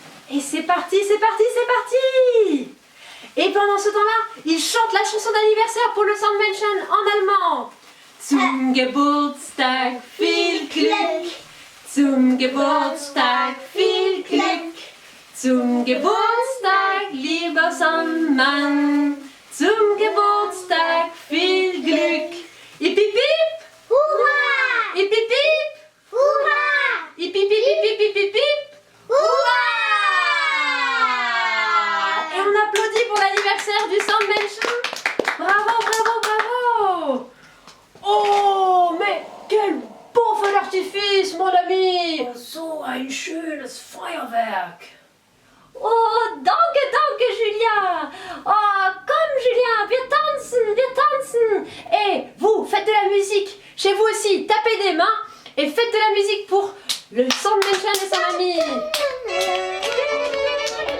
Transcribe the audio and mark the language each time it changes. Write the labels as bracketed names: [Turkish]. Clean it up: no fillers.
[French] Et c'est parti, c'est parti, c'est parti! Et pendant ce temps-là, ils chantent la chanson d'anniversaire pour le Sandmännchen en allemand. [German] Zum Geburtstag viel Glück, zum Geburtstag viel Glück, zum Geburtstag lieber Sandmann, zum Geburtstag viel Glück. Hip hip hip! Hurra! Hip hip hip! Hurra! Hip hip hip hip hip hip hip! Hurra! [French] Et on applaudit pour l'anniversaire du Sandmännchen. Bravo, bravo, bravo! Oh, mais quel beau feu d'artifice, mon ami! [German] So ein schönes Feuerwerk! Oh, danke, danke, Julia! Oh, komm, Julia, wir tanzen, wir tanzen! [French] Et vous, faites de la musique! Chez vous aussi, tapez des mains et faites de la musique pour le Sandmännchen et son ami!